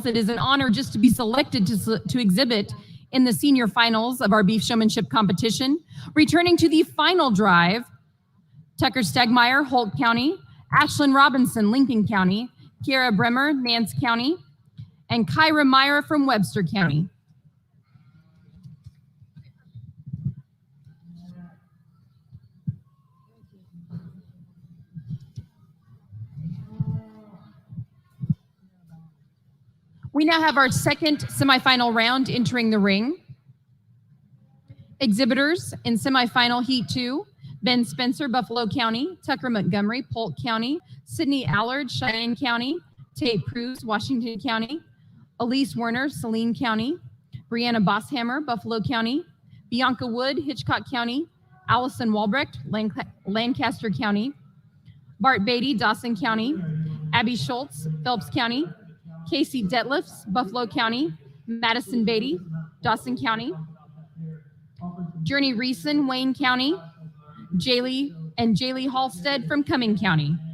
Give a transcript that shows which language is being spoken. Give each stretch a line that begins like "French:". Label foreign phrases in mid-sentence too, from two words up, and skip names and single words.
English: It is an honor just to be selected to exhibit in the senior finals of our beef showmanship competition. Returning to the final drive, Tucker Stegmeyer, Holt County, Ashlyn Robinson, Lincoln County, Kiara Bremer, Nance County, and Kyra Meyer from Webster County. We now have our second semifinal round entering the ring. Exhibitors in semifinal Heat 2, Ben Spencer, Buffalo County, Tucker Montgomery, Polk County, Sydney Allard, Cheyenne County, Tate Cruz, Washington County, Elise Werner, Saline County, Brianna Bosshammer, Buffalo County, Bianca Wood, Hitchcock County, Allison Walbrecht, Lancaster County, Bart Beatty, Dawson County, Abby Schultz, Phelps County, Casey Detlefs, Buffalo County, Madison Beatty, Dawson County, Journey Reeson, Wayne County, Jaylee Halstead from Cumming County.